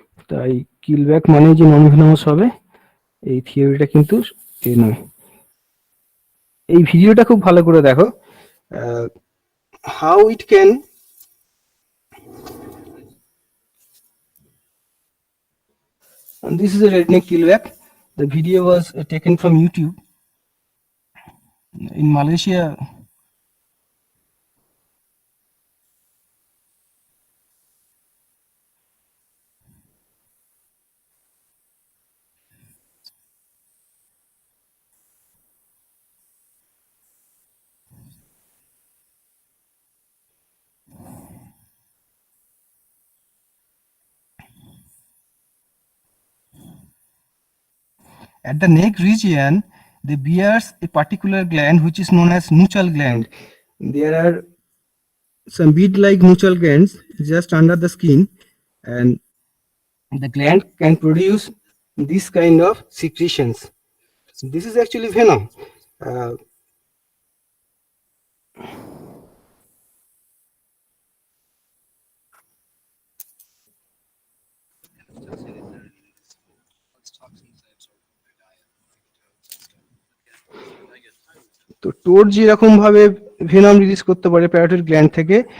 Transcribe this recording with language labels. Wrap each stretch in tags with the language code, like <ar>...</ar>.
<bn>তাই কিলব্যাক মানে যে নন ভেনামাস হবে, এই থিওরিটা কিন্তু এ নয়। এই ভিডিওটা খুব ভালো করে দেখো,</bn> <en>How it can this is a redneck keelback. The video was taken from YouTube. In Malaysia, at the neck region, they bears a particular gland which is known as nuchal gland. There are some bead-like nuchal glands just under the skin, and the gland can produce this kind of secretions. So this is actually venom.</en> <bn>Uh, তো towed যেরকম ভাবে venom release করতে পারে parotid gland থেকে,</bn>